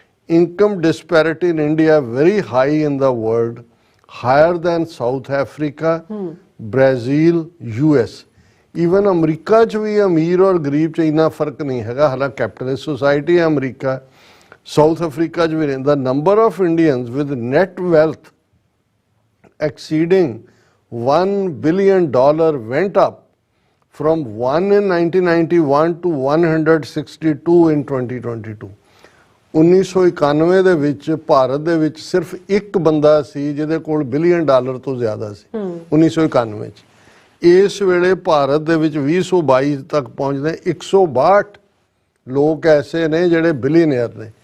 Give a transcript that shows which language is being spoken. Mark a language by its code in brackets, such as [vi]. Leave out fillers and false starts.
[en] Income disparity in India very high in the world, higher than South Africa, Brazil, US। [pa] Even America 'ਚ ਵੀ ਅਮੀਰ ਔਰ ਗਰੀਬ 'ਚ ਇੰਨਾ ਫਰਕ ਨਹੀਂ ਹੈਗਾ, ਹਾਲਾਂਕਿ ਕੈਪੀਟਲਿਸਟ ਸੋਸਾਇਟੀ ਹੈ ਅਮਰੀਕਾ। ਸਾਊਥ ਅਫਰੀਕਾ 'ਚ ਵੀ ਰਹਿੰਦਾ। [en] Number of Indians with net wealth exceeding $1 billion went up from 1 in 1991 to 162 in 2022। [pa] 1991 ਦੇ ਵਿੱਚ ਭਾਰਤ ਦੇ ਵਿੱਚ ਸਿਰਫ ਇੱਕ ਬੰਦਾ ਸੀ ਜਿਹਦੇ ਕੋਲ $1 ਬਿਲੀਅਨ ਤੋਂ ਜ਼ਿਆਦਾ ਸੀ 1991 ਚ। ਇਸ ਵੇਲੇ ਭਾਰਤ ਦੇ ਵਿੱਚ 2022 ਤੱਕ ਪਹੁੰਚਦੇ 162 ਲੋਕ ਐਸੇ ਨੇ ਜਿਹੜੇ ਬਿਲੀਅਨਰ ਨੇ।